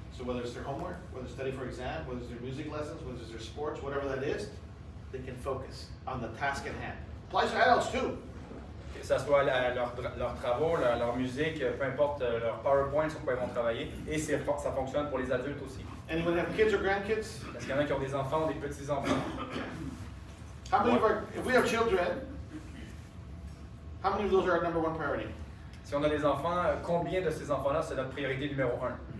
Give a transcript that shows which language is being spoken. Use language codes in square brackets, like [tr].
[en] So whether it's their homework, whether it's study for exam, whether it's their music lessons, whether it's their sports, whatever that is, they can focus on the task at hand. Applies to adults too. [fr] Que ce soit leurs travaux, leur musique, peu importe leur PowerPoint sur quoi ils vont travailler. Et ça fonctionne pour les adultes aussi. [en] Anyone have kids or grandkids? [fr] Parce qu'il y en a qui ont des enfants ou des petits-enfants. [en] How many of our, if we have children, how many of those are our number one priority? [fr] Si on a des enfants, combien de ces enfants-là, c'est notre priorité numéro 1?